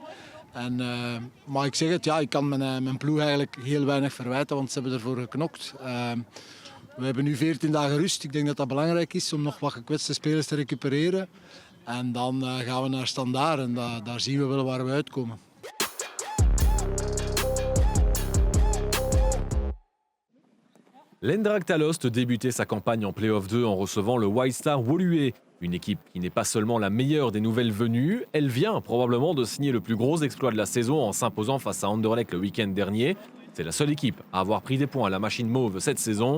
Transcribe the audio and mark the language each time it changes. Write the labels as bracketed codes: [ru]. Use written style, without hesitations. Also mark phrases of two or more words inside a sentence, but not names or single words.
[nl] Maar ik zeg het, ja, ik kan mijn ploeg eigenlijk heel weinig verwijten, want ze hebben ervoor geknokt. We hebben nu 14 dagen rust. Ik denk dat dat belangrijk is om nog wat gekwetste spelers te recupereren. En dan gaan we naar Standaard en daar zien we wel waar we uitkomen. [fr] L'Eindracht Alost débutait sa campagne en play-off 2 en recevant le White Star Woluwe. Une équipe qui n'est pas seulement la meilleure des nouvelles venues, elle vient probablement de signer le plus gros exploit de la saison en s'imposant face à Anderlecht le week-end dernier. C'est la seule équipe à avoir pris des points à la machine mauve cette saison.